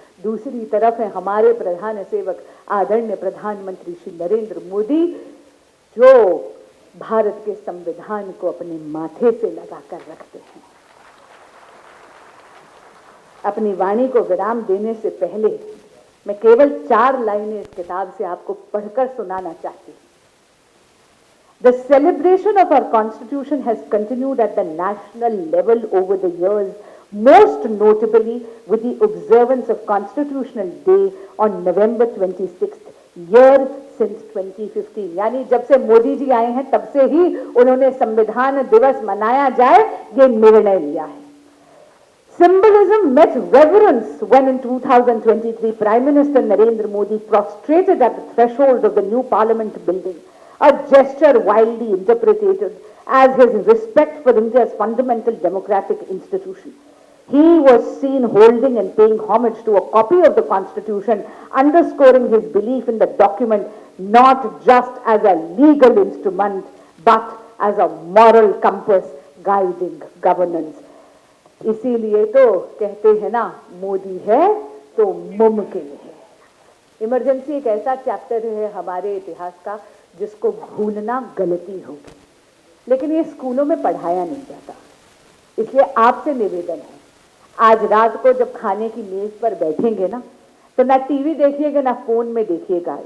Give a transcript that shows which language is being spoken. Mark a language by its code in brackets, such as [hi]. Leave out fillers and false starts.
[hi] दूसरी तरफ है हमारे प्रधान सेवक आदरणीय प्रधानमंत्री श्री नरेंद्र मोदी जो भारत के संविधान को अपने माथे से लगाकर रखते हैं। अपनी वाणी को विराम देने से पहले मैं केवल 4 लाइनें इस किताब से आपको पढ़कर सुनाना चाहती हूं। [en] The celebration of our Constitution has continued at the national level over the years, most notably with the observance of Constitutional Day on November 26th, year since 2015. [hi] यानी जब से मोदी जी आए हैं तब से ही उन्होंने संविधान दिवस मनाया जाए ये निर्णय लिया है। [en] Symbolism met reverence when in 2023 Prime Minister Narendra Modi prostrated at the threshold of the new Parliament building, a gesture widely interpreted as his respect for India's fundamental democratic institution. He was seen holding and paying homage to a copy of the Constitution, underscoring his belief in the document not just as a legal instrument but as a moral compass guiding governance. [hi] इसीलिए तो कहते हैं ना, मोदी है तो मुमकिन है। Emergency एक ऐसा चैप्टर है हमारे इतिहास का जिसको भूलना गलती होगी, लेकिन ये स्कूलों में पढ़ाया नहीं जाता। इसलिए आपसे निवेदन है, आज रात को जब खाने की मेज पर बैठेंगे ना, तो ना टीवी देखिएगा ना फोन में देखिएगा।